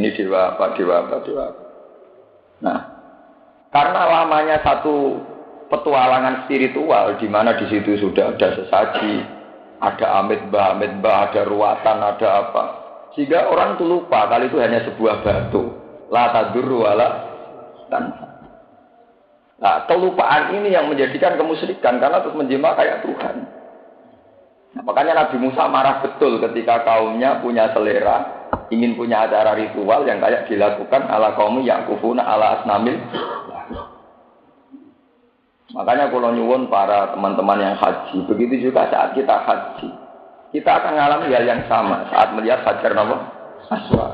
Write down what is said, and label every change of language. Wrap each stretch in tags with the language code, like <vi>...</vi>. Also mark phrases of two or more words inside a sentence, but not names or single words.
<id>Ini dewa apa. Nah, karena lamanya satu petualangan spiritual di mana di situ sudah ada sesaji, ada amit bah, ada ruatan, ada apa. Sehingga orang itu lupa kalau itu hanya sebuah batu.</id> <ar>لا تضر ولا تنفع.</ar> <id>Nah, kelupaan ini yang menjadikan kemusyrikan karena terus menjelma kayak Tuhan. Nah, makanya Nabi Musa marah betul ketika kaumnya punya selera ingin punya acara ritual yang kayak dilakukan ala kaum</id> <ar>يعكفون على أصنام.</ar> <id>Makanya kalau nyuwun para teman-teman yang haji, begitu juga saat kita haji, kita akan mengalami hal yang sama saat melihat Hajar Aswad.</id>